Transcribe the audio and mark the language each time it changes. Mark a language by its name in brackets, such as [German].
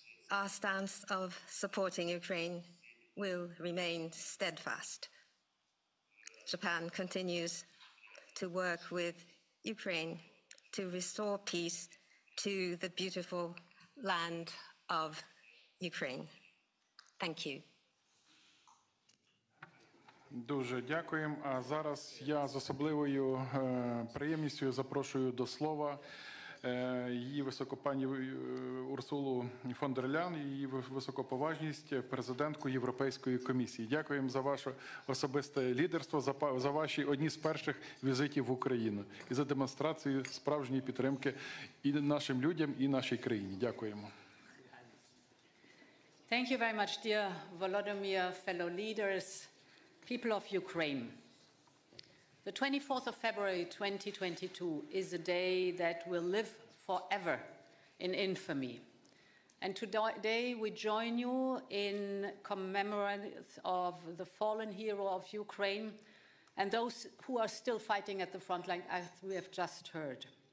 [English] Our stance of supporting Ukraine will remain steadfast. Japan continues to work with Ukraine to restore peace to the beautiful land of Ukraine. Thank you. [Ukrainian] Дуже дякуємо. А зараз я з особливою приємністю запрошую до слова її високопані Урсулу фон дер Ляйн, її високоповажність, президентку Європейської комісії. Дякуємо за ваше особисте лідерство, за ваші одні з перших візитів в Україну і за демонстрацію справжньої підтримки і нашим людям, і нашій країні. Дякуємо. [English] Thank you very much, dear Volodymyr, fellow leaders, people of Ukraine. The 24th of February 2022 is a day that will live forever in infamy. And today we join you in commemoration of the fallen hero of Ukraine and those who are still fighting at the front line, as we have just heard.